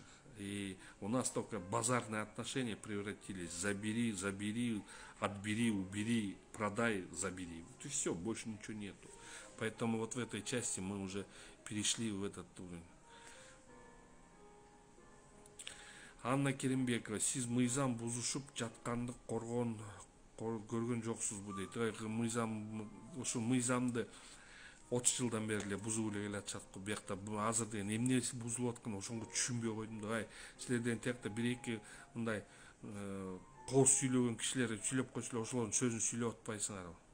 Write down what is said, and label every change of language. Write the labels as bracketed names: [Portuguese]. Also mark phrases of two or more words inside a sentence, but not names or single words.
[Russian] И у нас только базарные отношения превратились. Забери, отбери, убери, продай, забери. Вот и все, больше ничего нету. Поэтому вот в этой части мы уже перешли в этот уровень. [Kyrgyz] Анна Керимбекова, сиз мыйзам бузушуп жатканды көргөн жоксузбу дейт. Мыйзам, ушу мыйзамды 30 жылдан бери эле бузуп эле келатышат го. Биякта азыр деген эмнеси бузулуп аткан ошонго түшүнбөй койдум да. Силерден тиякта бир эки мындай кооз сүйлөгөн кишилер сүйлөп койсо эле ошолордун сөзүн сүйлөп атпайсыңарбы?